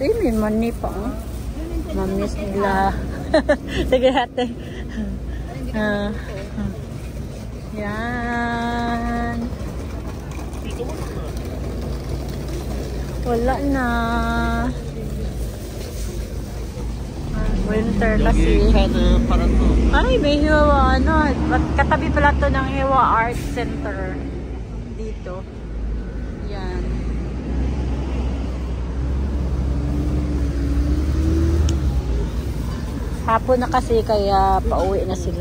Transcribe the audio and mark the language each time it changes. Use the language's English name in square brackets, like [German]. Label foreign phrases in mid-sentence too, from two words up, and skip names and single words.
[Filipino] Ay, may money pa. Oh. Ma-miss nila. Sige, ate. Yan. Wala na. Winter kasi. [Korean] 여기 카드 팔았어. [Filipino] Ay, may Hiwa, ano. Katabi pala to ng Hiwa Art Center. Dito. Yan. Hapon na kasi kaya pauwi na sila.